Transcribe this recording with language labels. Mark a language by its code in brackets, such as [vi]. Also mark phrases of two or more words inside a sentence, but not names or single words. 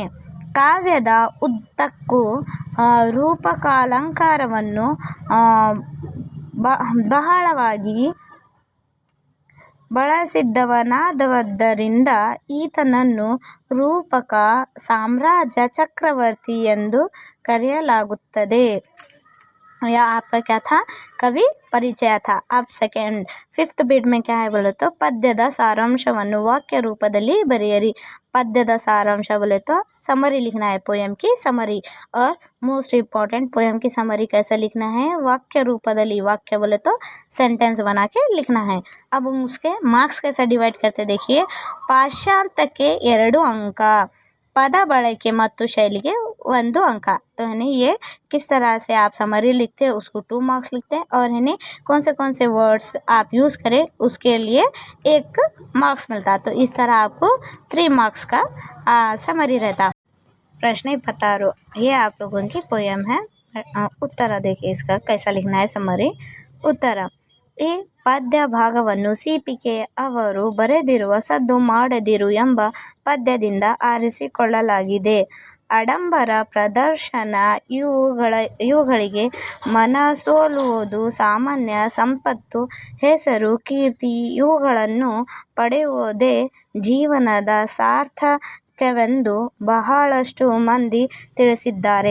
[kn] ಕಾವ್ಯದ ಉದ್ದಕ್ಕೂ ರೂಪಕಾಲಂಕಾರವನ್ನು ಬಹಳವಾಗಿ ಬಳಸಿದವನಾದ್ದರಿಂದ ಈತನನ್ನು ರೂಪಕ ಸಾಮ್ರಾಜ್ಯ ಚಕ್ರವರ್ತಿ ಎಂದು ಕರೆಯಲಾಗುತ್ತದೆ. [hi] या आपका क्या था, कवि परिचय था. अब सेकेंड 5th बीट में क्या है बोले तो [kn] ಪದ್ಯದ ಸಾರಾಂಶವನ್ನು ವಾಕ್ಯ ರೂಪದಲ್ಲಿ ಬರೆಯಿರಿ. [hi] पद्यದ सारांश बोले तो समरी लिखना है, पोएम की समरी. और [en] most important [hi] पोएम की समरी कैसे लिखना है, [kn] ವಾಕ್ಯ ರೂಪದಲ್ಲಿ. [hi] वाक्य बोले तो सेंटेंस बना के लिखना है. अब उसके मार्क्स कैसे डिवाइड करते देखिए. [kn] ಪಾಠ್ಯಾಂಕಕ್ಕೆ 2 अंक, पद ಬಳಕೆ ಮತ್ತು ಶೈಲಿಗೆ 1 अंक. [hi] तो है ये किस तरह से आप समरी लिखते हैं उसको 2 मार्क्स लिखते हैं और है कौन से वर्ड्स आप यूज़ करें उसके लिए 1 मार्क्स मिलता. तो इस तरह आपको 3 मार्क्स का समरी रहता. प्रश्न 26, ये आप लोगों की पोएम है. उत्तर देखिए इसका कैसा लिखना है समरी. उत्तर, [kn] ಈ ಪದ್ಯ ಭಾಗವನ್ನು CPK ಅವರು ಬರೆದಿರುವ ಸದ್ದು ಮಾಡದಿರು ಎಂಬ ಪದ್ಯದಿಂದ ಆರಿಸಿಕೊಳ್ಳಲಾಗಿದೆ. ಆಡಂಬರ ಪ್ರದರ್ಶನ ಇವುಗಳಿಗೆ ಮನಸೋಲುವುದು ಸಾಮಾನ್ಯ. ಸಂಪತ್ತು, ಹೆಸರು, ಕೀರ್ತಿ ಇವುಗಳನ್ನು ಪಡೆಯುವುದೇ ಜೀವನದ ಸಾರ್ಥಕ್ಯವೆಂದು ಬಹಳಷ್ಟು ಮಂದಿ ತಿಳಿಸಿದ್ದಾರೆ.